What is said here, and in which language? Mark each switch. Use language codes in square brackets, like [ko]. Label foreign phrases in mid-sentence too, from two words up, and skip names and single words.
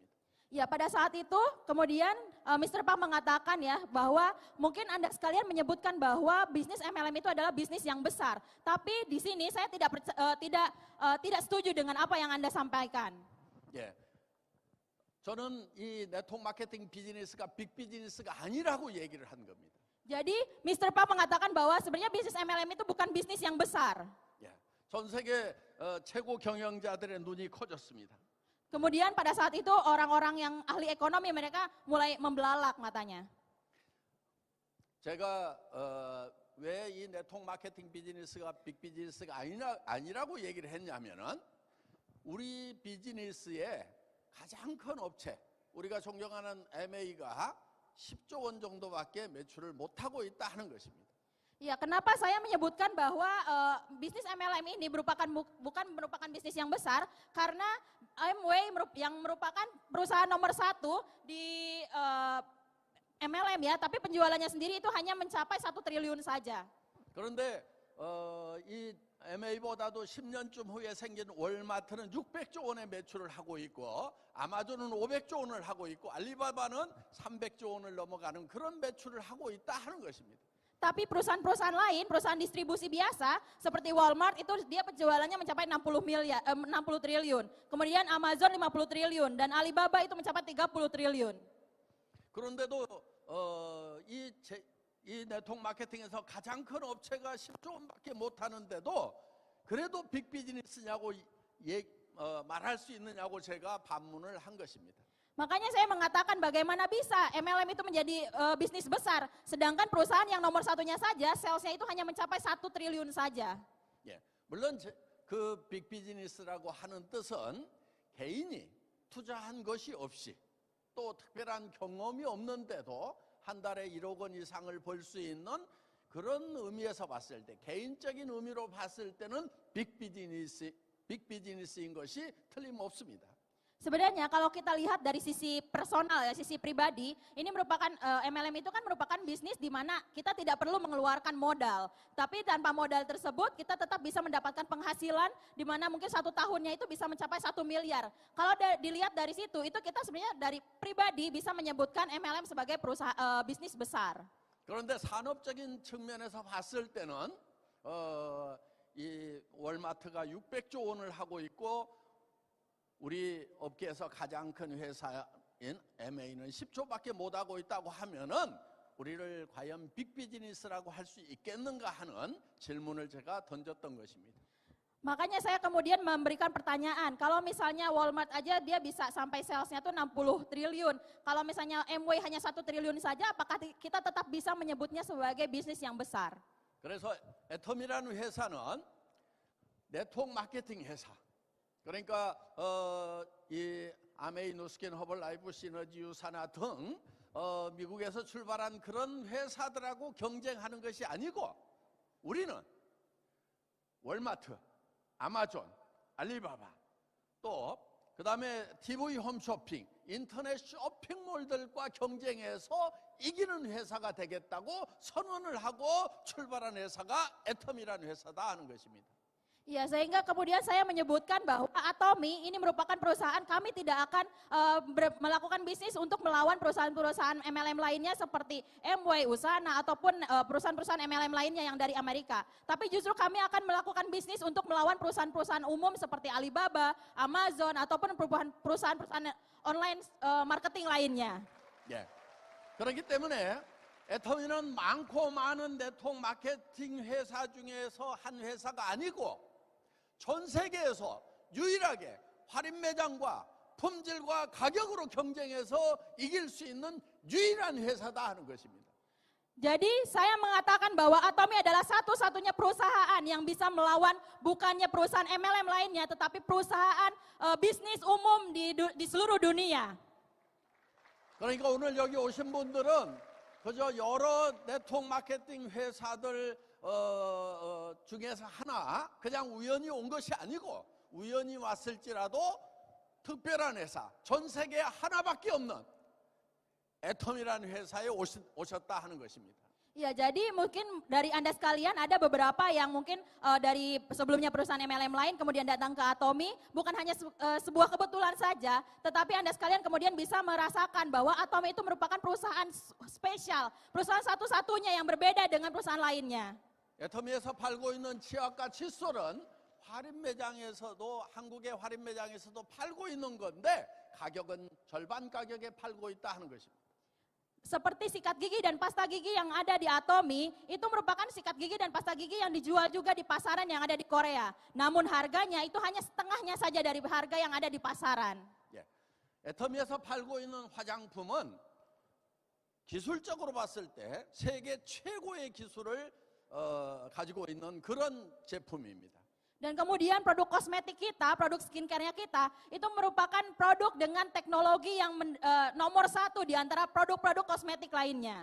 [id] Ya, pada saat itu kemudian Mr. Pak mengatakan ya bahwa mungkin Anda sekalian menyebutkan bahwa bisnis MLM itu adalah bisnis yang besar. Tapi di sini saya tidak setuju dengan apa yang Anda sampaikan. [ko] 예. 저는 이 네트워크 마케팅 비즈니스가 빅 비즈니스가 아니라고 얘기를 한 겁니다. [id] Jadi Mr. Pak mengatakan bahwa sebenarnya bisnis MLM itu bukan bisnis yang besar. [ko] 예. 전 세계 최고 경영자들의 눈이 커졌습니다. [id] Kemudian pada saat itu orang-orang yang ahli ekonomi mereka mulai membelalak matanya. [ko] 제가 왜 이 네트워크 마케팅 비즈니스가 빅 비즈니스가 아니라고 얘기를 했냐면은 우리 비즈니스의 가장 큰 업체, 우리가 존경하는 MA가 10조 원 정도밖에 매출을 못하고 있다 하는 것입니다. [id] Ya, kenapa saya menyebutkan bahwa bisnis MLM ini bukan merupakan bisnis yang besar karena Amway yang merupakan perusahaan nomor 1 di MLM ya, tapi penjualannya sendiri itu hanya mencapai 1 triliun saja. [ko] 그런데 이 MA보다도 10년쯤 후에 생긴 월마트는 600조 원의 매출을 하고 있고 아마존은 500조 원을 하고 있고 알리바바는 300조 원을 넘어가는 그런 매출을 하고 있다 하는 것입니다. [id] Tapi perusahaan-perusahaan lain, perusahaan distribusi biasa seperti Walmart itu dia penjualannya mencapai 60 triliun. Kemudian Amazon 50 triliun dan Alibaba itu mencapai 30 triliun. [ko] 그런데도 이 네트워크 마케팅에서 가장 큰 업체가 10조 원밖에 못 하는데도 그래도 빅 비즈니스냐고 말할 수 있느냐고 제가 반문을 한 것입니다. [id] Makanya saya mengatakan bagaimana bisa MLM itu menjadi bisnis besar, sedangkan perusahaan yang nomor 1-nya saja, salesnya itu hanya mencapai 1 triliun saja. [ko] 예, 물론 그 빅 비즈니스라고 하는 뜻은 개인이 투자한 것이 없이 또 특별한 경험이 없는데도 한 달에 1억 원 이상을 벌 수 있는 그런 의미에서 봤을 때 개인적인 의미로 봤을 때는 빅 비즈니스인 것이 틀림없습니다. [id] Sebenarnya kalau kita lihat dari sisi personal ya, sisi pribadi, ini merupakan MLM itu kan merupakan bisnis di mana kita tidak perlu mengeluarkan modal. Tapi tanpa modal tersebut kita tetap bisa mendapatkan penghasilan di mana mungkin 1 tahunnya itu bisa mencapai 1 miliar. Kalau dilihat dari situ, itu kita sebenarnya dari pribadi bisa menyebutkan MLM sebagai perusahaan bisnis besar. [ko] 그런데 산업적인 측면에서 봤을 때는 이 월마트가 600조 원을 하고 있고 우리 업계에서 가장 큰 회사인 MA는 10조밖에 못하고 있다고 하면은 우리를 과연 빅 비즈니스라고 할 수 있겠는가 하는 질문을 제가 던졌던 것입니다. [id] Makanya saya kemudian memberikan pertanyaan, kalau misalnya Walmart aja dia bisa sampai salesnya tuh 60 triliun, kalau misalnya Amway hanya 1 triliun saja, apakah kita tetap bisa menyebutnya sebagai bisnis yang besar? [ko] 그래서 애텀이라는 회사는 네트워크 마케팅 회사. 그러니까 이 아메이 누스킨 허벌라이프 시너지 유사나 등 미국에서 출발한 그런 회사들하고 경쟁하는 것이 아니고 우리는 월마트, 아마존, 알리바바, 또 그다음에 TV 홈쇼핑, 인터넷 쇼핑몰들과 경쟁해서 이기는 회사가 되겠다고 선언을 하고 출발한 회사가 애텀이라는 회사다 하는 것입니다. [id] Ya, sehingga kemudian saya menyebutkan bahwa Atomi ini merupakan perusahaan kami tidak akan melakukan bisnis untuk melawan perusahaan-perusahaan MLM lainnya seperti Amway, Usana ataupun perusahaan-perusahaan MLM lainnya yang dari Amerika. Tapi justru kami akan melakukan bisnis untuk melawan perusahaan-perusahaan umum seperti Alibaba, Amazon ataupun perusahaan-perusahaan [en] online marketing [id] lainnya. [ko] 예. 그렇기 때문에 애터미는 많고 많은 네트워크 마케팅 회사 중에서 한 회사가 아니고 전 세계에서 유일하게 할인 매장과 품질과 가격으로 경쟁해서 이길 수 있는 유일한 회사다 하는 것입니다. [id] Jadi saya mengatakan bahwa Atomi adalah satu-satunya perusahaan yang bisa melawan bukannya perusahaan MLM lainnya, tetapi perusahaan bisnis umum di seluruh dunia. [ko] 그러니까 오늘 여기 오신 분들은 그저 여러 네트워크 마케팅 회사들 중에서 하나 그냥 우연히 온 것이 아니고 우연히 왔을지라도 특별한 회사, 전 세계에 하나밖에 없는 애텀이라는 회사에 오셨다 하는 것입니다. [id] Ya, jadi mungkin dari Anda sekalian ada beberapa yang mungkin dari sebelumnya perusahaan MLM lain kemudian datang ke Atomi, bukan hanya sebuah kebetulan saja, tetapi Anda sekalian kemudian bisa merasakan bahwa Atomi itu merupakan perusahaan spesial, perusahaan satu-satunya yang berbeda dengan perusahaan lainnya. [ko] 애터미에서 팔고 있는 치약과 칫솔은 할인 매장에서도 한국의 할인 매장에서도 팔고 있는 건데 가격은 절반 가격에 팔고 있다 하는 것입니다. [id] Seperti sikat gigi dan pasta gigi yang ada di Atomi, itu merupakan sikat gigi dan pasta gigi yang dijual juga di pasaran yang ada di Korea. Namun harganya itu hanya setengahnya saja dari harga yang ada di pasaran. [ko] 예. 애터미에서 팔고 있는 화장품은 기술적으로 봤을 때 세계 최고의 기술을 가지고 있는 그런 제품입니다. [id] Dan kemudian produk kosmetik kita, produk skincare-nya kita, itu merupakan produk dengan teknologi yang nomor satu di antara produk-produk kosmetik lainnya.